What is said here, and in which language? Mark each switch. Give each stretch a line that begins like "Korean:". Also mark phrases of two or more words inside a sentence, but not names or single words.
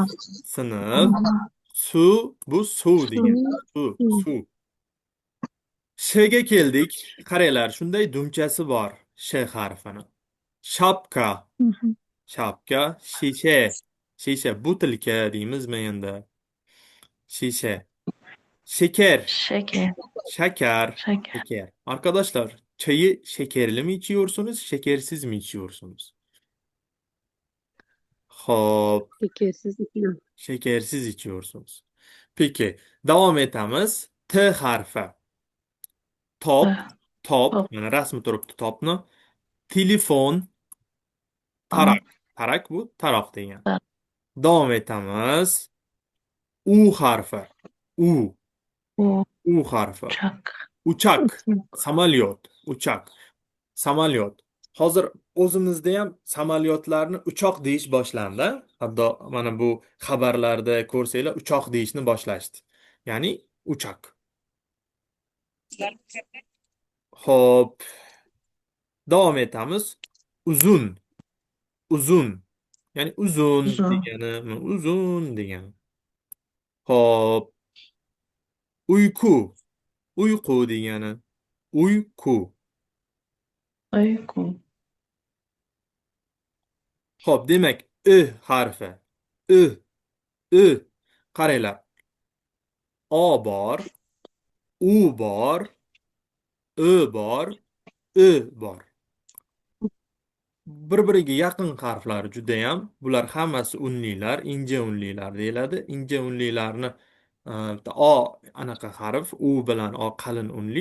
Uzbek: Sinf. Suv. Bu suv degan. Suv. Suv. Shga keldik. Qaranglar, shunday dumchasi bor. Sh harfini. Shapka. Mhm. Shapka. Shisha. Shisha. Butilka deymizmi endi? Shisha.
Turkish: Şeker. Şeker. Şeker. Şeker. Şeker. Arkadaşlar, çayı şekerli mi içiyorsunuz, şekersiz mi içiyorsunuz?
Uzbek: Hop, Şekersiz ichiladi.
Turkish: şekersiz içiyorsunuz. Peki,
Uzbek: devam etamiz. T harfi.
Turkish: Top, top. Top.
Uzbek: Mana rasmi turibdi topni. Telefon, Aa, tarak. Tarak bu taroq degan. taroq. Davom etamiz. U harfi. U. U. U harfi.
Turkish: Uçak. Uçak.
Uzbek: Samolyot. Uçak. Samolyot. Hozir o'zimizda ham samolyotlarni uchoq deyish boshlandi. Hatto mana bu xabarlarda ko'rsanglar uchoq deyishni boshlashdi. Ya'ni uchoq. Xo'p, davom etamiz. Uzun. Uzun. Ya'ni uzun Uzun. degani, uzun degani. Xo'p, uyqu. Uyqu degani. Uyqu.
Turkish: Uyku.
Uzbek: Xo'p, demak, ö harfi. Ö, ö. Qaranglar. O bor, u bor, ö bor, ö bor. Bir-biriga yaqin harflar judayam. Bular hammasi unlilar, inja unlilar deyiladi. Inja unlilarni bitta o anaqa harf, u bilan o qalin unli.